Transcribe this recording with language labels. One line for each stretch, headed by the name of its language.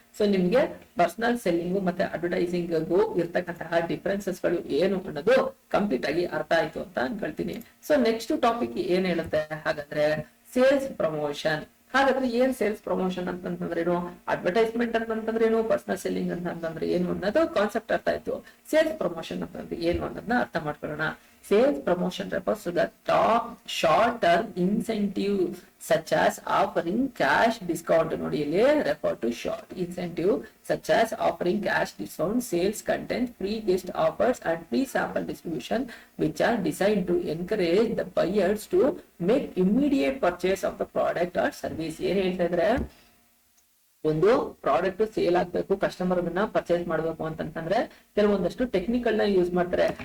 Kannada: So ನಿಮ್ಗೆ personal selling ಮತ್ತೆ advertising ಇರ್ತಕ್ಕಂತಹ ಡಿಫರೆನ್ಸಸ್ ಗಳು ಏನು ಅನ್ನೋದು ಕಂಪ್ಲೀಟ್ ಆಗಿ ಅರ್ಥ ಆಯ್ತು ಅಂತ ಅನ್ಕೊಳ್ತೀನಿ. ಸೊ ನೆಕ್ಸ್ಟ್ ಟಾಪಿಕ್ ಏನ್ ಹೇಳುತ್ತೆ ಹಾಗಾದ್ರೆ, ಸೇಲ್ಸ್ ಪ್ರಮೋಷನ್. ಹಾಗಾದ್ರೆ ಏನ್ ಸೇಲ್ಸ್ ಪ್ರಮೋಷನ್ ಅಂತಂದ್ರೆ ಏನು, ಅಡ್ವರ್ಟೈಸ್ಮೆಂಟ್ ಅಂತಂದ್ರೆ ಏನು, ಪರ್ಸನಲ್ ಸೆಲ್ಲಿಂಗ್ ಅಂತಂದ್ರೆ ಏನು ಅನ್ನೋದು ಕಾನ್ಸೆಪ್ಟ್ ಅರ್ಥ ಆಯ್ತು. ಸೇಲ್ಸ್ ಪ್ರಮೋಷನ್ ಅಂತಂದ್ರೆ ಏನು ಅನ್ನೋದನ್ನ ಅರ್ಥ ಮಾಡ್ಕೊಳ್ಳೋಣ.
English: Sales promotion refers to the top short-term incentive such as offering cash discount.
Kannada: ನೋಡಿ ಇಲ್ಲಿ
English: refer to short incentive such as offering cash discount, sales content, free gift offers and free sample distribution, which are designed to encourage the buyers to make immediate purchase of the product or service.
Kannada: ಏನ್ ಹೇಳ್ತಾ ಇದ್ರೆ, ಒಂದು product sale ಆಗ್ಬೇಕು, customer ಅದನ್ನ purchase ಮಾಡ್ಬೇಕು ಅಂತಂದ್ರೆ ಕೆಲವೊಂದಷ್ಟು technical ನ ಯೂಸ್ ಮಾಡ್ತಾರೆ.